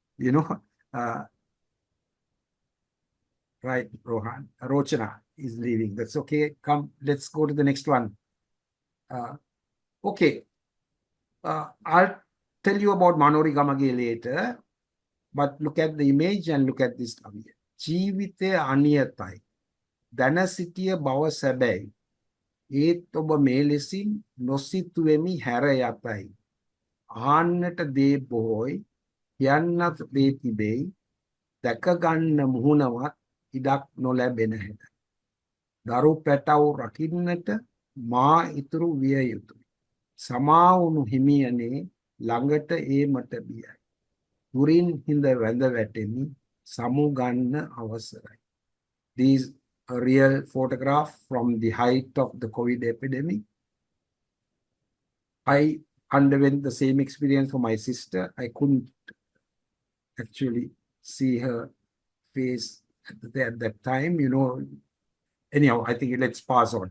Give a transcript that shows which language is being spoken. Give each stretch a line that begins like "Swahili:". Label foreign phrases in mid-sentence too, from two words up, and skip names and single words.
English: Right, Rohan. Rochana is leaving. That's okay. Come, let's go to the next one. Okay. I'll tell you about Manori Gamage later, but look at the image and look at this kavya.
Sinhala: ජීවිතේ අනියතයි. දැන සිටිය බව සබයි. ඒත් ඔබ මේ ලෙසින් නොසිතුවෙමි හැර යතයි. ආන්නට දේ බොහෝයි කියන්නත් දේ තිබෙයි. දැක ගන්න මුහුණවත් ඉඩක් නොලැබෙන හැට. දරු පැටව් රකින්නට මා ඉතුරු විය යුතුයි. සමා වුණු හිමියනේ ළඟට ඒමට බියයි. දුරින් හිඳ වැඳ වැටෙමි සමු ගන්න අවසරයි.
English: These a real photograph from the height of the COVID epidemic. I underwent the same experience for my sister. I couldn't actually see her phase at that time, anyhow, I think let's pass on.